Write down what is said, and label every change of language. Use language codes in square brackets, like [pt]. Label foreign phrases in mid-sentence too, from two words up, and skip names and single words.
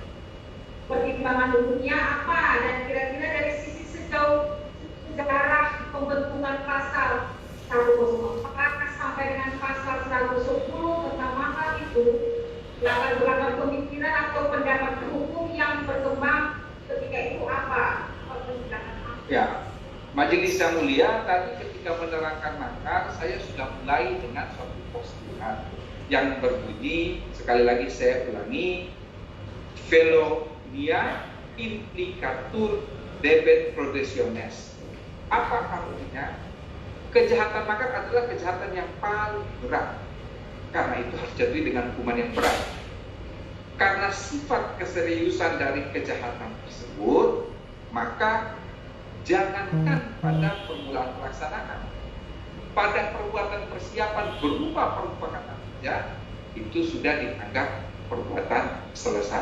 [id] Pertimbangan hukumnya apa, dan kira-kira dari sisi sejauh sejarah pembentukan pasal 104 sampai dengan pasal 110 tentang makar itu, latar belakang pemikiran atau pendapat hukum yang berkembang ketika itu apa? Ya, majelis yang mulia, tadi ketika menerangkan makar, saya sudah mulai dengan suatu postulat yang berbunyi, sekali lagi saya ulangi, [la] Felonia implicatur debet progressiones. [id] Apa artinya? Kejahatan makar adalah kejahatan yang paling berat. Karena itu harus jatuh dengan hukuman yang berat. Karena sifat keseriusan dari kejahatan tersebut, maka jangankan pada permulaan pelaksanaan, pada perbuatan persiapan berupa permufakatan saja, itu sudah dianggap perbuatan selesai.